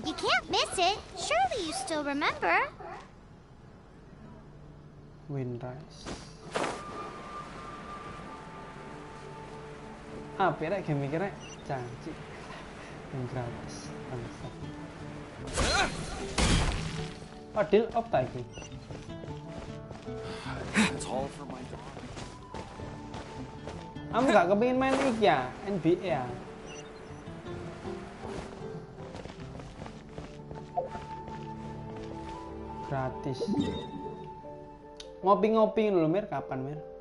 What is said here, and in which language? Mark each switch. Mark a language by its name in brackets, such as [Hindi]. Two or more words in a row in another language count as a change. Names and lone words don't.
[English] You can't miss it! Surely you still remember? [Javanese] Windrise. Apa rek game iki rek? Janji. Yang gratis. Bangsat. Padahal op ta iki. [English] It's all for my daughter. [Javanese] Kamu gak kepingin main iki ya? NBA ya? Gratis. Ngopi-ngopi dulu Mir, kapan Mir?